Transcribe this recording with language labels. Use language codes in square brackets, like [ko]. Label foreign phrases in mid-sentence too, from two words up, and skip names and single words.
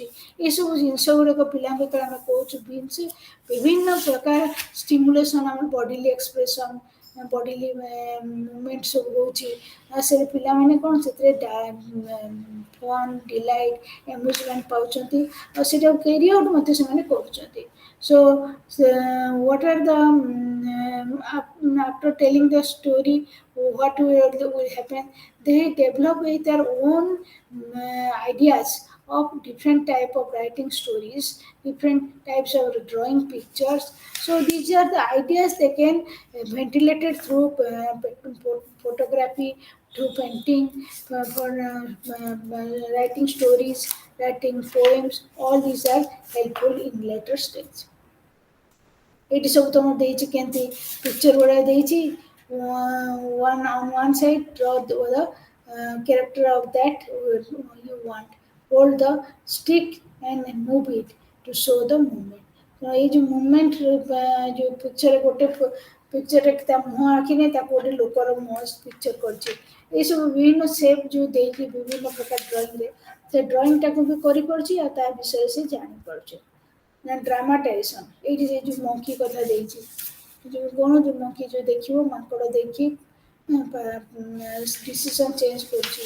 [or] ଏସବୁ ଜିନିଷ ଗୁଡ଼ାକ ପିଲାଙ୍କୁ ଯେତେବେଳେ ଆମେ କହୁଛୁ ବିଭିନ୍ନ ପ୍ରକାର ଷ୍ଟିମୁଲେସନ୍, ଆମର [en] bodily expression, bodily movement [or] ସବୁ ହେଉଛି। ଆଉ ସେ ପିଲାମାନେ କ'ଣ ସେଥିରେ [en] fun, delight, amusement [or] ପାଉଛନ୍ତି, ଆଉ ସେଇଟା [en] carry out [or] ମଧ୍ୟ ସେମାନେ କରୁଛନ୍ତି। [en] So what are the after telling the story what will happen, they develop with their own ideas of different type of writing stories, different types of drawing pictures. So these are the ideas they can ventilate it through photography, through painting, for writing stories, writing poems. All these are helpful in later stage. [or] ଏଇଠି ସବୁ ତମକୁ ଦେଇଛି କେମିତି ପିକ୍ଚର ଗୁଡ଼ା ଦେଇଛି, [en] one on one side draw the character of that you want, hold the stick and move it to show the movement. [or] ଏଇ ଯେଉଁ ମୁଭମେଣ୍ଟ ଯେଉଁ ପିକ୍ଚର, ଗୋଟେ ପିକ୍ଚରରେ ତା ମୁହଁ ଆଖି ନାହିଁ, ତାକୁ ଗୋଟେ ଲୋକର ମୁହଁ ପିକ୍ଚର କରିଛି। ଏଇସବୁ ବିଭିନ୍ନ ସେପ୍ ଯେଉଁ ଦେଇକି ବିଭିନ୍ନ ପ୍ରକାର ଡ୍ରଇଂରେ ସେ ଡ୍ରଇଂଟାକୁ ବି କରିପାରୁଛି, ଆଉ ତା ବିଷୟରେ ସେ ଜାଣିପାରୁଛି। ଡ୍ରାମାଟାଇଜେସନ୍, ଏଇଠି ସେ ଯେଉଁ ମଙ୍କି କଥା ଦେଇଛି, ଯେଉଁ କ'ଣ ଯେଉଁ ମଙ୍କି ଯେଉଁ ଦେଖିବ ମାଙ୍କଡ଼ ଦେଖି [en] decision change [or] କରୁଛି।